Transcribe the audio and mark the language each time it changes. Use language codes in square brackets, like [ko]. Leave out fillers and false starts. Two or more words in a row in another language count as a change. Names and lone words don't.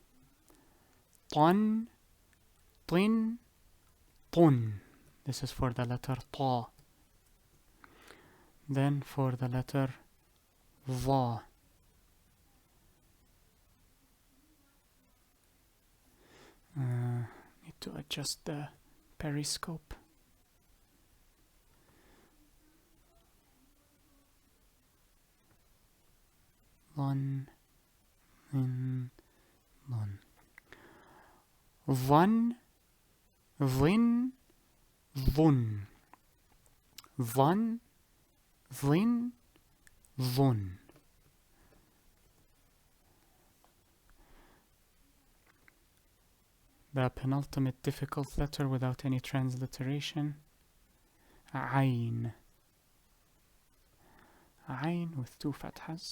[en] Tun, tin, tun. This is for the letter ta. Then for the letter va. Need to adjust the periscope. Lun, in, lun. Van, vin, vun. Van, vin, vun. The penultimate difficult letter without any transliteration. Ayn. Ayn with two fathas.